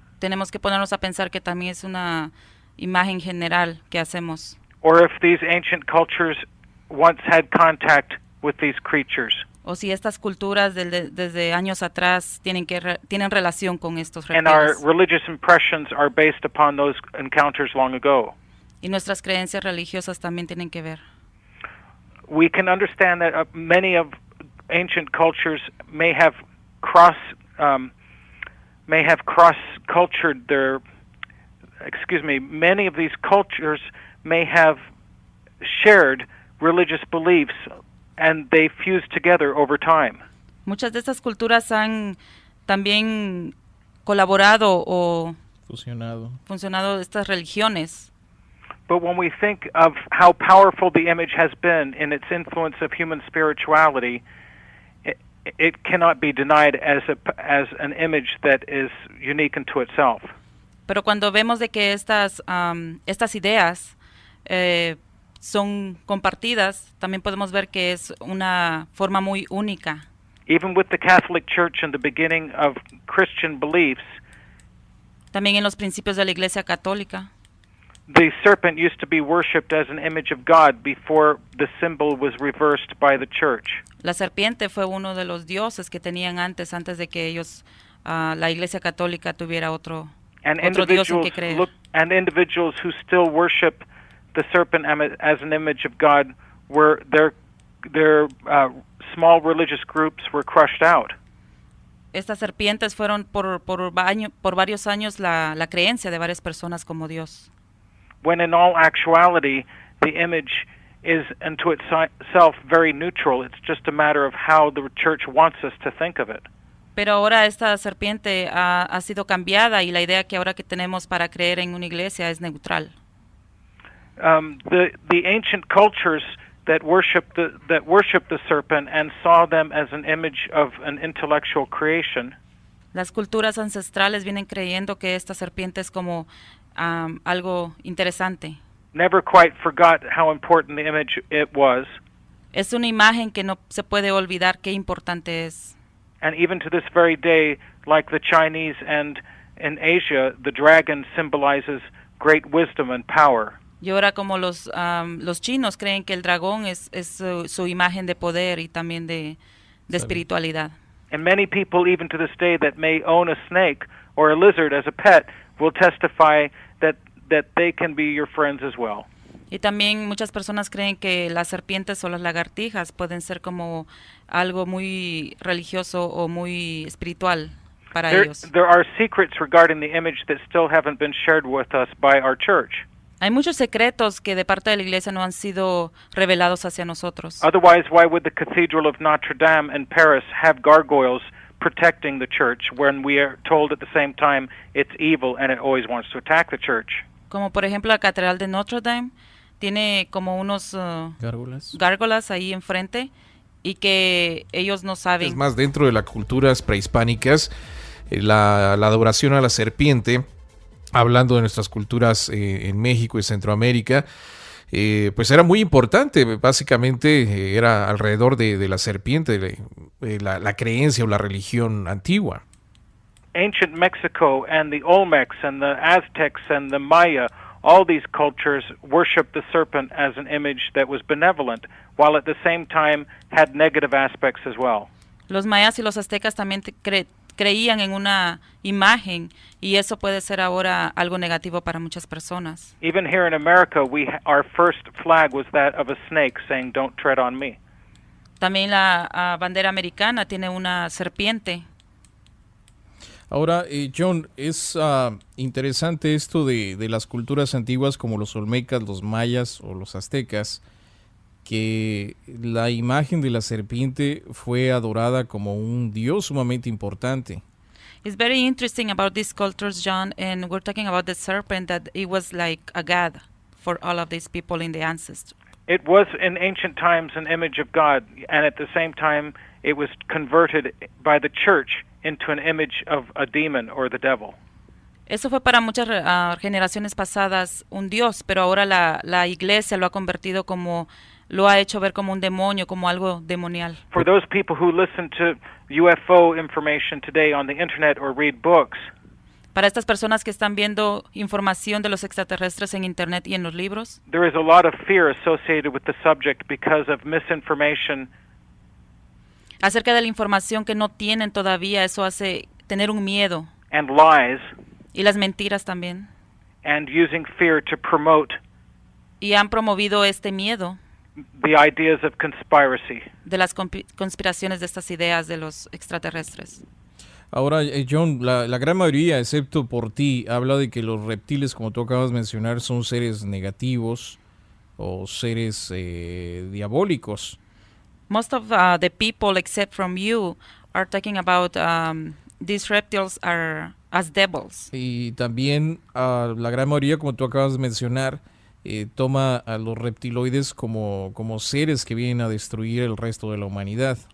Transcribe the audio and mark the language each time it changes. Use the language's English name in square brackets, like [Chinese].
[Spanish] Tenemos que ponernos a pensar que también es una imagen general que hacemos, [English] or if these ancient cultures once had contact with these creatures. [Spanish] o si estas culturas desde años atrás tienen relación con estos [English] And our [Spanish] reptiles. [English] religious impressions are based upon those encounters long ago. [Spanish] Y nuestras creencias religiosas también tienen que ver. [English] We can understand that many of ancient cultures may have cross-cultured their. Many of these cultures may have shared religious beliefs, and they fused together over time. [Spanish] Muchas de estas culturas han también colaborado o funcionado estas religiones. [English] But when we think of how powerful the image has been in its influence of human spirituality, it cannot be denied as an image that is unique unto itself. [Spanish] Pero cuando vemos de que estas ideas son compartidas, también podemos ver que es una forma muy única. [English] Even with the Catholic Church and the beginning of Christian beliefs, [Spanish] También en los principios de la Iglesia Católica, [English] the serpent used to be worshipped as an image of God before the symbol was reversed by the church. [Spanish] la serpiente fue uno de los dioses que tenían antes de que ellos, la Iglesia Católica tuviera otro dios en que creer. [English] And individuals who still worship the serpent as an image of God were their small religious groups were crushed out. [Spanish] Estas serpientes fueron por varios años la creencia de varias personas como Dios. [English] When in all actuality, the image is unto itself very neutral. It's just a matter of how the church wants us to think of it. [Spanish] Pero ahora esta serpiente ha sido cambiada y la idea que ahora que tenemos para creer en una iglesia es neutral. [English] The ancient cultures that worship the serpent and saw them as an image of an intellectual creation. [Spanish] Las culturas ancestrales vienen creyendo que esta serpiente es como algo interesante. [English] Never quite forgot how important the image it was. [Spanish] Es una imagen que no se puede olvidar qué importante es. [English] And even to this very day, like the Chinese and in Asia, the dragon symbolizes great wisdom and power. [Spanish] Y ahora como los chinos creen que el dragón es su imagen de poder y también de espiritualidad. [English] And many people, even to this day, that may own a snake or a lizard as a pet, will testify that they can be your friends as well. [Spanish] Y también muchas personas creen que las serpientes o las lagartijas pueden ser como algo muy religioso o muy espiritual para ellos. [English] There are secrets regarding the image that still haven't been shared with us by our church. [Spanish] Hay muchos secretos que de parte de la iglesia no han sido revelados hacia nosotros. [English] Otherwise, why would the Cathedral of Notre Dame in Paris have gargoyles protecting the church when we are told at the same time it's evil and it always wants to attack the church? [Spanish] Como por ejemplo la Catedral de Notre Dame tiene como unos gárgolas ahí enfrente y que ellos no saben. Es más, dentro de las culturas prehispánicas, la adoración a la serpiente, hablando de nuestras culturas en México y Centroamérica, pues era muy importante. Básicamente era alrededor de la serpiente, la creencia o la religión antigua. [English] Ancient Mexico and the Olmecs and the Aztecs and the Maya, all these cultures worshiped the serpent as an image that was benevolent, while at the same time had negative aspects as well. [Spanish] Los mayas y los aztecas también creían en una imagen y eso puede ser ahora algo negativo para muchas personas. [English] Even here in America, our first flag was that of a snake saying, "Don't tread on me." [Spanish] También la bandera americana tiene una serpiente. Ahora, Jhon, es interesante esto de las culturas antiguas como los olmecas, los mayas o los aztecas, que la imagen de la serpiente fue adorada como un dios sumamente importante. [English] It's very interesting about these cultures, Jhon, and we're talking about the serpent, that it was like a god for all of these people in the ancestors. It was in ancient times an image of God, and at the same time it was converted by the church into an image of a demon or the devil. [Spanish] Eso fue para muchas generaciones pasadas un dios, pero ahora la iglesia lo ha convertido como, lo ha hecho ver como un demonio, como algo demonial. [English] For those people who listen to UFO information today on the internet or read books, [Spanish] Para estas personas que están viendo información de los extraterrestres en internet y en los libros, [English] there is a lot of fear associated with the subject because of misinformation [Spanish] acerca de la información que no tienen todavía, eso hace tener un miedo. [English] and lies, [Spanish] Y las mentiras también. [English] and using fear to promote [Spanish] Y han promovido este miedo [English] the ideas of conspiracy. [Spanish] de las conspiraciones de estas ideas de los extraterrestres. Ahora, Jhon, la gran mayoría, excepto por ti, habla de que los reptiles, como tú acabas de mencionar, son seres negativos o seres diabólicos. [English] Most of the people, except from you, are talking about these reptiles are as devils. [Spanish] Y también la gran mayoría, como tú acabas de mencionar, toma a los reptiloides como seres que vienen a destruir el resto de la humanidad.